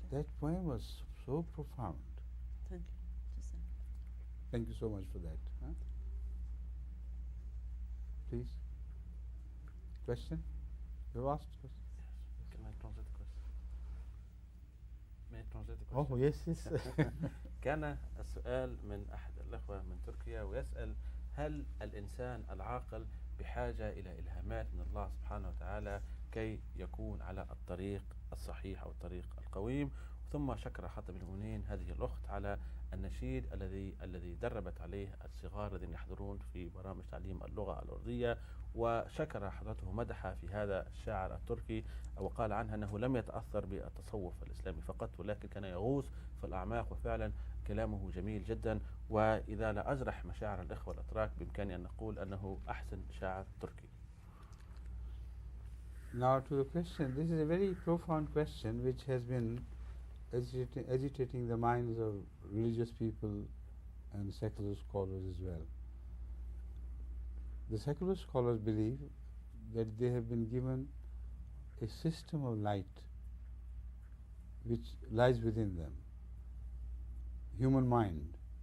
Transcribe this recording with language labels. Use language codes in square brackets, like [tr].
[en] That poem was so profound. Thank you. Just Thank you so much for that. Huh? Please. Question? You asked question? Can I translate the question? May I translate the question? Oh, yes. [ar] كان السؤال من أحد الأخوة من تركيا ويسأل: هل الإنسان العاقل بحاجة إلى إلهامات من الله سبحانه وتعالى كي يكون على الطريق الصحيح أو الطريق القويم؟ ثم شكر حاتم المؤمنين هذه الأخت على النشيد الذي دربت عليه الصغار الذين يحضرون في برامج تعليم اللغة الأردية، وشكر حضرته مدح في هذا الشاعر التركي، وقال عنه أنه لم يتأثر بالتصوف الإسلامي فقط ولكن كان يغوص في الأعماق، وفعلا كلامه جميل جدا. وإذا لا أجرح مشاعر الإخوة الأتراك بإمكاني أن نقول أنه أحسن شاعر تركي. [en] Now to the question, this is a very profound question which has been agitating the minds of religious people and secular scholars as well. The secular scholars believe that they have been given a system of light which lies within them, human mind.